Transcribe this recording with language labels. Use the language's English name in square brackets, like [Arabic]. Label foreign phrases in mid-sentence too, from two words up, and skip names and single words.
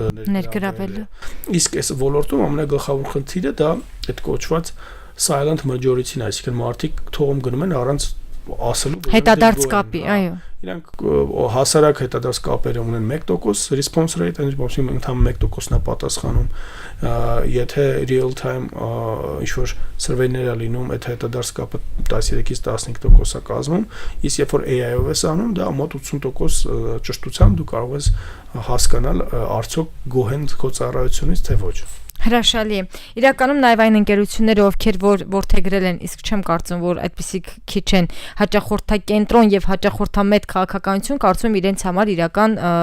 [Armenian] ներգրավելը։ Իսկ այս ոլորտում ամենագլխավոր խնդիրը դա այդ կոչված [English] silent majority- [Armenian] ն է, այսինքն մարդիկ թողում գնում են առանց ասելու, հետադարձ կապի, այո։ Իրանք հասարակ հետադարձ կապերը ունեն 1% [English] response rate, [Armenian] այնպես ընդհանուր 1%-ն է պատասխանում։ Եթե [English] real time [Armenian] ինչ-որ survey-ներ է լինում, այդ հետադարձ կապը 13-ից 15% է կազմում, իսկ երբ որ AI-ով ես անում, դա մոտ 80% ճշտությամբ դու կարող ես հասկանալ արդյոք գոհ են քո ծառայությունից թե ոչ։ Հրաշալի է։ Իրականում նաև այն ընկերությունները, ովքեր որթեգրել են, իսկ չեմ կարծում, որ այդպիսի քիչ են հաճախորդակենտրոն եւ հաճախորդամետ քաղաքականություն, կարծում եմ իրենց համար իրական